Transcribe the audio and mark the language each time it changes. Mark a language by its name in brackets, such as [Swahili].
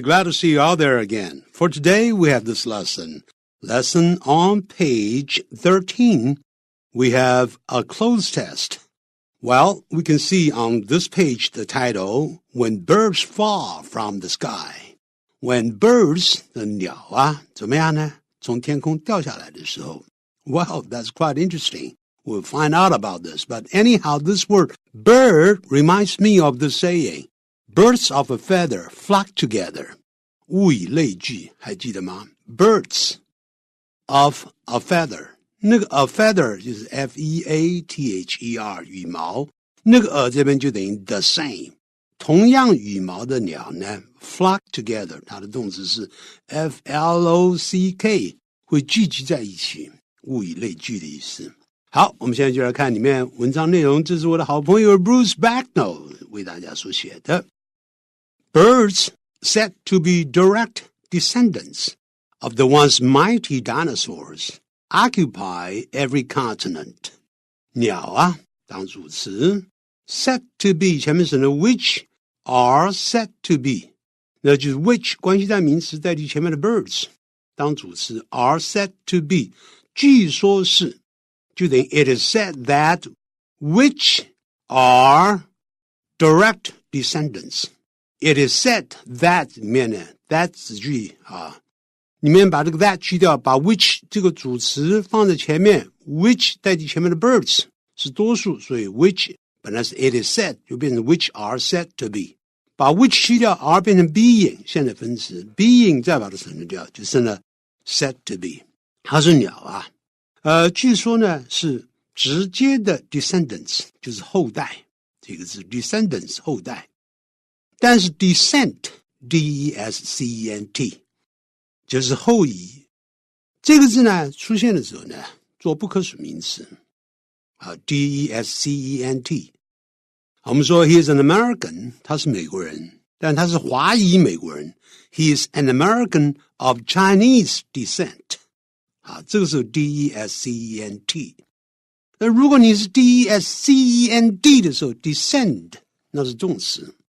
[English] Glad to see you out there again. For today, we have this lesson. Lesson on page 13. We have a clothes test. Well, we can see on this page the title, When Birds Fall from the Sky. When birds, [Chinese] 的鸟啊，怎么样呢？从天空掉下来的时候。 [English] Well, that's quite interesting. We'll find out about this. But anyhow, this word bird reminds me of the saying.Birds of a feather flock together. [Chinese] 物以类聚，还记得吗？ [English] Birds of a feather. [Chinese] 那个 [English] a feather [Chinese] 就是 F-E-A-T-H-E-R 羽毛，那个 a 这边就等于 [English] the same。 [Chinese] 同样羽毛的鸟呢 [English] flock together， [Chinese] 它的动词是 F-L-O-C-K， 会聚集在一起，物以类聚的意思。好，我们现在就来看里面文章内容，这是我的好朋友 Bruce Backnell 为大家所写的。 [English] Birds, said to be direct descendants of the once mighty dinosaurs, occupy every continent. [Chinese] 鸟啊，当主词 [English] said to be [Chinese] 前面是呢 [English] which are said to be， [Chinese] 那就是 which 关系代名词代替前面的 birds 当主词 are said to be， 据说是就等于 [English] it is said that which are direct descendants.It is said that [Chinese] 里面呢 that 子句啊，里面把这个 that 去掉，把 which 这个主词放在前面 which 代替前面的 birds 是多数，所以 which 本来是 it is said 就变成 [English] which are said to be， [Chinese] 把 which 去掉 are 变成 being 现在分词 being 再把它省略掉就剩了 said to be。它是鸟啊，据说呢是直接的 descendants 就是后代，这个是 descendants 后代，但是 descent D-E-S-C-E-N-T 就是后移，这个字呢出现的时候呢做不可数名词啊 D-E-S-C-E-N-T。我们说 [English] he is an American， [Chinese] 他是美国人，但他是华裔美国人， [English] he is an American of Chinese descent [Chinese] 啊，这个是 D-E-S-C-E-N-T。那如果你是 D-E-S-C-E-N-D 的时候 descend 那是动词。